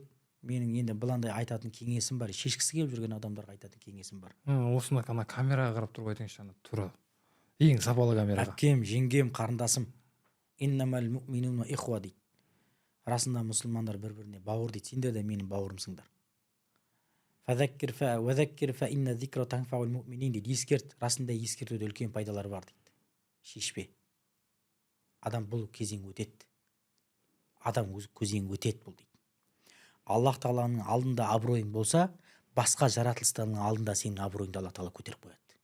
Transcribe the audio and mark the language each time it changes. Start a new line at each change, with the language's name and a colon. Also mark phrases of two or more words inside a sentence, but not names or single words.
Kazakh: Менің енді бұландай айтатын кеңесім бар. Шешкісі келіп жүрген адамдарға айтатын кеңесім бар. осында ана камераға қарап тұрып айтыңызшы, ана тура. Ең сапалы камераға. Әпкем, жеңгем, қарындасым.
Arabic: إنما المؤمنون إخوة
Kazakh: дейді. Расында мұсылмандар бір-біріне бауыр дейді. Сендер де менің бауырымсыңдар.
Arabic: فذكر فإن الذكرى تنفع المؤمنين дейді.
Kazakh: Ескерт, расында ескертуде үлкен пайдалары бар дейді. Шешпе. Адам бұл кезең өтеді. Адам өз кезең өтеді бұл дейді. Аллах Тағаланың алдында абыройың болса, басқа жаратылыстардың алдында сенің абыройыңды Аллах Тағала көтеріп қояды.